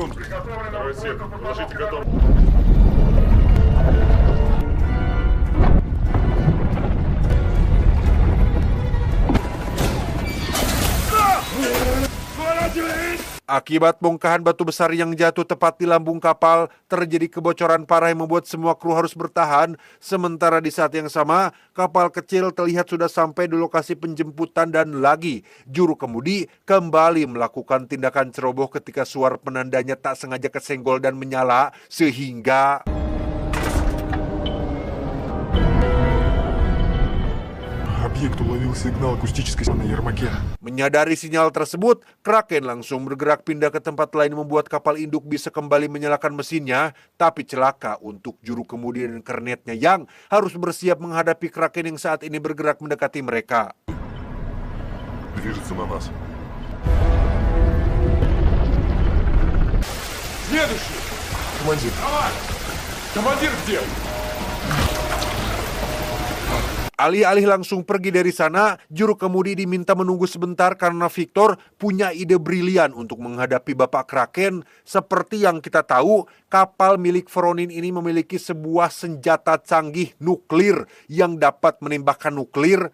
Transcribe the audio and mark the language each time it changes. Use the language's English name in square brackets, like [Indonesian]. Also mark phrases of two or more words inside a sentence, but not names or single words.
[Indonesian] Akibat bongkahan batu besar yang jatuh tepat di lambung kapal, terjadi kebocoran parah yang membuat semua kru harus bertahan. Sementara di saat yang sama, kapal kecil terlihat sudah sampai di lokasi penjemputan dan lagi juru kemudi kembali melakukan tindakan ceroboh ketika suar penandanya tak sengaja kesenggol dan menyala sehingga [Russian] Объект уловил сигнал акустической на Ермаке. [Indonesian] Menyadari sinyal tersebut, Kraken langsung bergerak pindah ke tempat lain membuat kapal induk bisa kembali menyalakan mesinnya, tapi celaka untuk juru kemudi dan kernetnya yang harus bersiap menghadapi Kraken yang saat ini bergerak mendekati mereka. [Russian] Движется на нас. Следующий. Командир. Давай. Командир где? [Indonesian] Alih-alih langsung pergi dari sana, juru kemudi diminta menunggu sebentar karena Victor punya ide brilian untuk menghadapi Bapak Kraken. Seperti yang kita tahu, kapal milik Voronin ini memiliki sebuah senjata canggih nuklir yang dapat menembakkan nuklir.